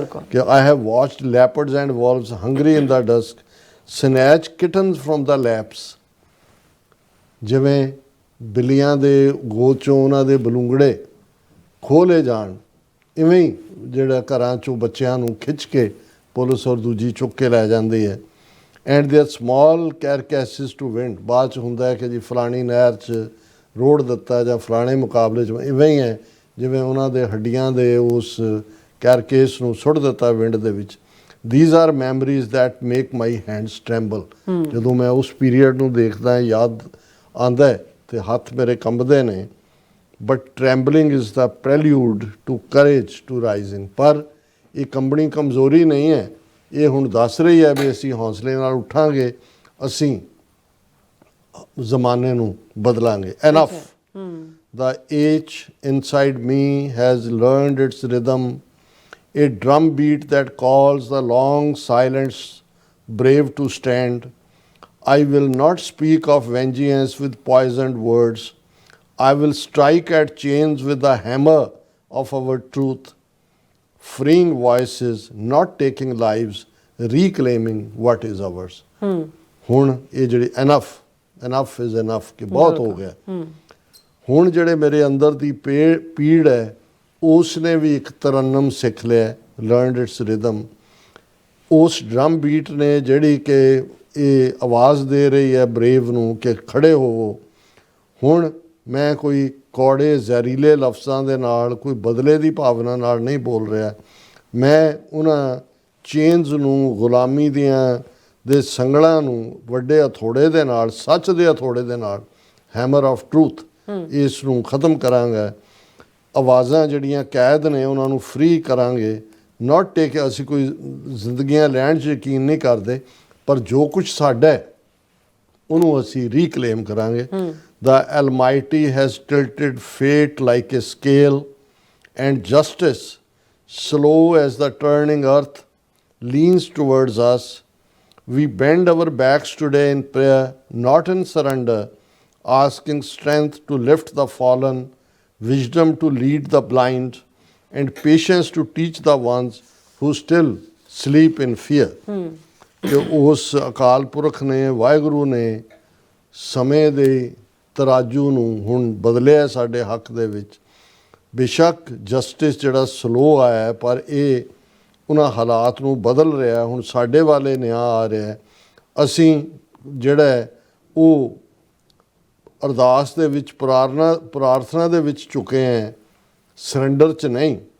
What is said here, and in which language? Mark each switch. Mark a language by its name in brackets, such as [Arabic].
[Punjabi] ਕਿ [English] I have watched leopards and wolves hungry in the dusk snatch kittens from the laps, [Punjabi] ਜਿਵੇਂ ਬਿੱਲੀਆਂ ਦੇ ਗੋਦ 'ਚੋਂ ਉਹਨਾਂ ਦੇ ਬਲੂੰਗੜੇ ਖੋਲੇ ਜਾਣ, ਇਵੇਂ ਹੀ ਜਿਹੜਾ ਘਰਾਂ 'ਚੋਂ ਬੱਚਿਆਂ ਨੂੰ ਖਿੱਚ ਕੇ ਪੁਲਿਸ ਔਰ ਦੂਜੀ ਚੁੱਕ ਕੇ ਲੈ ਜਾਂਦੀ ਹੈ। [English] and their small carcasses to wind, [Punjabi] ਬਾਅਦ 'ਚ ਹੁੰਦਾ ਹੈ ਕਿ ਜੀ ਫਲਾਣੀ ਨਹਿਰ 'ਚ ਰੋੜ ਦਿੱਤਾ ਜਾਂ ਫਲਾਣੇ ਮੁਕਾਬਲੇ 'ਚ। ਇਵੇਂ ਹੀ ਹੈ ਜਿਵੇਂ ਉਹਨਾਂ ਦੇ ਹੱਡੀਆਂ ਦੇ ਉਸ ਕੈਰਕੇਸ ਨੂੰ ਸੁੱਟ ਦਿੱਤਾ ਵਿੰਡ ਦੇ ਵਿੱਚ। [English] These are memories that make my hands tremble. [Punjabi] ਜਦੋਂ ਮੈਂ ਉਸ ਪੀਰੀਅਡ ਨੂੰ ਦੇਖਦਾ, ਯਾਦ ਆਉਂਦਾ ਹੈ ਤੇ ਹੱਥ ਮੇਰੇ ਕੰਬਦੇ ਨੇ। [English] But trembling is the prelude to courage to rising. [Punjabi] ਪਰ ਇਹ ਕੰਬਣੀ ਕਮਜ਼ੋਰੀ ਨਹੀਂ ਹੈ, ਇਹ ਹੁਣ ਦੱਸ ਰਹੀ ਹੈ ਵੀ ਅਸੀਂ ਹੌਸਲੇ ਨਾਲ ਉੱਠਾਂਗੇ, ਅਸੀਂ ਜ਼ਮਾਨੇ ਨੂੰ ਬਦਲਾਂਗੇ। [English] Enough the age inside me has learned its rhythm, a drum beat that calls the long silence brave to stand. I will not speak of vengeance with poisoned words. I will strike at chains with the hammer of our truth, freeing voices, not taking lives, reclaiming what is ours. [Punjabi] ਹੁਣ ਇਹ ਜਿਹੜੀ [English] enough is enough [Punjabi] ਕਿ ਬਹੁਤ ਹੋ ਗਿਆ। ਹੁਣ ਜਿਹੜੇ ਮੇਰੇ ਅੰਦਰ ਦੀ ਪੀੜ ਹੈ, ਉਸ ਨੇ ਵੀ ਇੱਕ ਤਰਨਮ ਸਿੱਖ ਲਿਆ, [English] Learned its rhythm. [Punjabi] ਉਸ ਡਰਮ ਬੀਟ ਨੇ ਜਿਹੜੀ ਕਿ ਇਹ ਆਵਾਜ਼ ਦੇ ਰਹੀ ਹੈ ਬਰੇਵ ਨੂੰ ਕਿ ਖੜੇ ਹੋਵੋ। ਹੁਣ ਮੈਂ ਕੋਈ ਕੌੜੇ ਜ਼ਹਿਰੀਲੇ ਲਫ਼ਜ਼ਾਂ ਦੇ ਨਾਲ, ਕੋਈ ਬਦਲੇ ਦੀ ਭਾਵਨਾ ਨਾਲ ਨਹੀਂ ਬੋਲ ਰਿਹਾ। ਮੈਂ ਉਹਨਾਂ ਚੇਨਜ਼ ਨੂੰ, ਗੁਲਾਮੀ ਦੇ ਸੰਗਲਾਂ ਨੂੰ ਵੱਡੇ ਹਥੌੜੇ ਦੇ ਨਾਲ, ਸੱਚ ਦੇ ਹਥੌੜੇ ਦੇ ਨਾਲ, [English] hammer of truth, [Punjabi] ਇਸ ਨੂੰ ਖ਼ਤਮ ਕਰਾਂਗਾ। ਆਵਾਜ਼ਾਂ ਜਿਹੜੀਆਂ ਕੈਦ ਨੇ ਉਹਨਾਂ ਨੂੰ ਫ੍ਰੀ ਕਰਾਂਗੇ। ਨਾਟ ਟੇਕ, ਅਸੀਂ ਕੋਈ ਜ਼ਿੰਦਗੀਆਂ ਲੈਣ 'ਚ ਯਕੀਨ ਨਹੀਂ ਕਰਦੇ, ਪਰ ਜੋ ਕੁਛ ਸਾਡਾ ਹੈ ਉਹਨੂੰ ਅਸੀਂ ਰੀਕਲੇਮ ਕਰਾਂਗੇ। [English] The Almighty has tilted fate like a scale, and justice, slow as the turning earth, leans towards us. We bend our backs today in prayer, not in surrender, asking strength to lift the fallen, wisdom to lead the blind, and patience to teach the ones who still sleep in fear. [Punjabi] ਕਿ ਉਸ ਅਕਾਲ ਪੁਰਖ ਨੇ, ਵਾਹਿਗੁਰੂ ਨੇ ਸਮੇਂ ਦੇ ਤਰਾਜੂ ਨੂੰ ਹੁਣ ਬਦਲਿਆ ਸਾਡੇ ਹੱਕ ਦੇ ਵਿੱਚ। ਬੇਸ਼ੱਕ ਜਸਟਿਸ ਜਿਹੜਾ ਸਲੋ ਆਇਆ, ਪਰ ਇਹ ਉਹਨਾਂ ਹਾਲਾਤ ਨੂੰ ਬਦਲ ਰਿਹਾ। ਹੁਣ ਸਾਡੇ ਵਾਲੇ ਨਿਆਂ ਆ ਰਿਹਾ। ਅਸੀਂ ਜਿਹੜਾ ਉਹ ਅਰਦਾਸ ਦੇ ਵਿੱਚ, ਪ੍ਰਾਰਥਨਾ ਦੇ ਵਿੱਚ ਚੁੱਕੇ ਹਾਂ, ਸਰੈਂਡਰ 'ਚ ਨਹੀਂ।